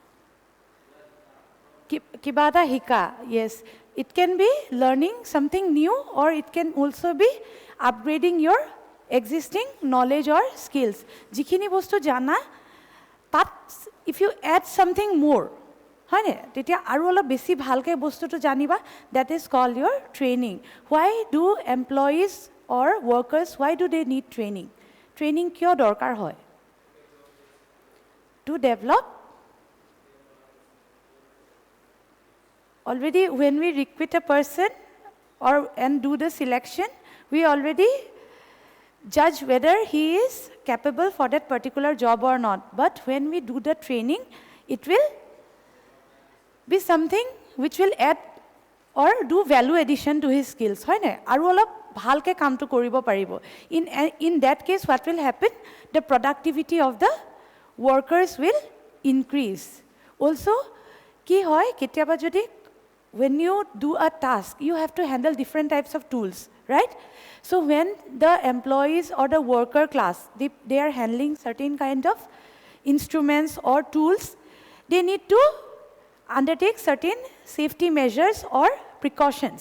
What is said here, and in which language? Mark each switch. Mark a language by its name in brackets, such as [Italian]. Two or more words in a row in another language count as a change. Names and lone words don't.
[Assamese] কিবা এটা শিকা য়েছ [English] It can be learning something new or it can also be upgrading your existing knowledge or skills [Assamese] যিখিনি বস্তু জানা তাত [English] If you add something more [Assamese] হয়নে তেতিয়া আৰু অলপ বেছি ভালকৈ বস্তুটো জানিবা [English] That is call your training why do employees or workers why do they need training [Assamese] ট্ৰেইনিং কিয় দৰকাৰ হয় [English] to develop already when we recruit a person or and do the selection we already judge whether he is capable for that particular job or not but when we do the training it will be something which will add or do value addition to his skills [Assamese] হয় না আৰু অলপ ভালকৈ কাম তো কৰিব পাৰিব [English] in that case what will happen the productivity of the workers will increase also [Assamese] কি হয় কেতিয়াবা যদি [English] when you do a task, you have to handle different types of tools, right? So when the employees or the worker class, they are handling certain kind of instruments or tools, they need to undertake certain safety measures or precautions.